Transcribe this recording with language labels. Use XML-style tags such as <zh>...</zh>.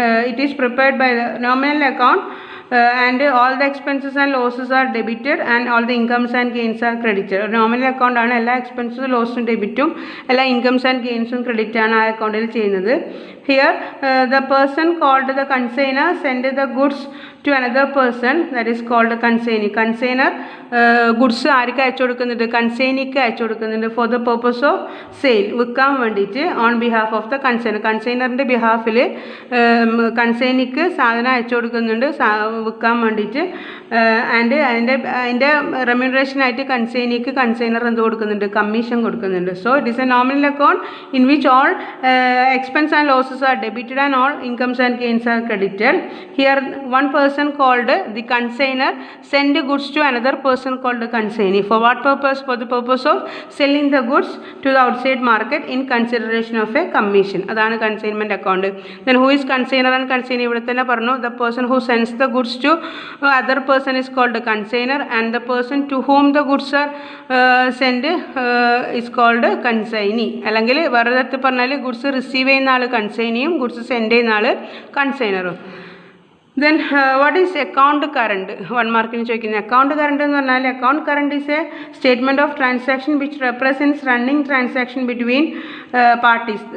<en>It is prepared by the nominal account and all the expenses and losses are debited and all the incomes and gains are credited.</en> <ml>Nominal account ആണ്, എല്ലാ എക്സ്പെൻസും ലോസും ഡെബിറ്റും എല്ലാ incomes and ഗെയിൻസും credit ആണ് ആ അക്കൗണ്ടിൽ ചെയ്യുന്നത്.</ml> <en>Here the person called the consignor send the goods to another person, that is called consignee.</en> <ml>Consignor goods ആർക്ക് അയച്ചു കൊടുക്കുന്നുണ്ട്? കൺസൈനിക്ക് അയച്ചു കൊടുക്കുന്നുണ്ട്</ml> <en>for the purpose of sale,</en> <ml>വിൽക്കാൻ വേണ്ടിയിട്ട്</ml> <en>On behalf of the consignor.</en> <ml>കൺസൈനറിൻ്റെ ബിഹാഫിൽ കൺസൈനിക്ക് സാധനം അയച്ചു കൊടുക്കുന്നുണ്ട് വിൽക്കാൻ വേണ്ടിയിട്ട്. ആൻഡ് അതിൻ്റെ റെമ്യൂണറേഷനായിട്ട് കൺസൈനിക്ക് കൺസൈനർ എന്ത് കൊടുക്കുന്നുണ്ട്? കമ്മീഷൻ കൊടുക്കുന്നുണ്ട്.</ml> <en>So it is a nominal account in which all expense and losses are debited and all incomes and gains are credited. Here one person called the consignor send goods to another person called the consignee. For what purpose? For the purpose of selling the goods to the outside market in consideration of a commission.</en> <ml>അതാണ്</ml> <en>consignment account. Then who is consignor and consignee?</en> <ml>ഇവിടെ തന്നെ പറഞ്ഞു,</ml> <en>the person who sends the goods to other person is called the consignor and the person to whom the goods are sent is called consignee.</en> <ml>അല്ലെങ്കിൽ വേറെ തരത്തിൽ പറഞ്ഞാൽ goods receive ചെയ്യുന്ന ആൾ കൺസൈനിയും goods send ചെയ്യുന്ന ആൾ കൺസൈനറും.</ml> <en>Then what is account current?</en> <ml>1 മാർക്കിന് ചോദിക്കുന്നത് account current എന്ന് പറഞ്ഞാൽ</ml> <en>Account current is a statement of transaction which represents running transaction between parties.</en>